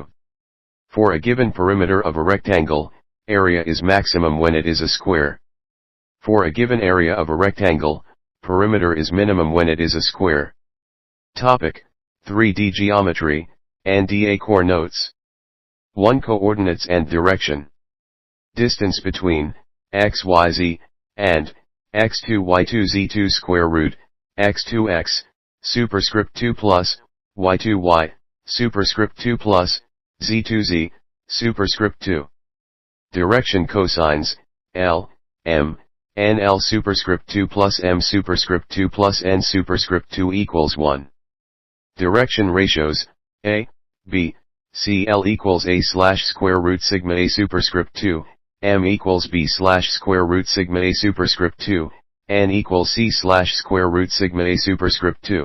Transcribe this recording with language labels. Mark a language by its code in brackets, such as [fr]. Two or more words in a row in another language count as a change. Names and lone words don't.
[en] For a given perimeter of a rectangle, area is maximum when it is a square. For a given area of a rectangle, perimeter is minimum when it is a square. Topic, 3D geometry, NDA core notes. 1. Coordinates and direction. Distance between, x, y, z, and, x2, y2, z2 square root, x2x, superscript 2 plus, y2, y, superscript 2 plus, z2z, superscript 2. Direction cosines, L, M, n L superscript 2 plus M superscript 2 plus N superscript 2 equals 1. Direction ratios, A, B, C L equals A slash square root sigma A superscript 2, M equals B slash square root sigma A superscript 2, N equals C slash square root sigma A superscript 2.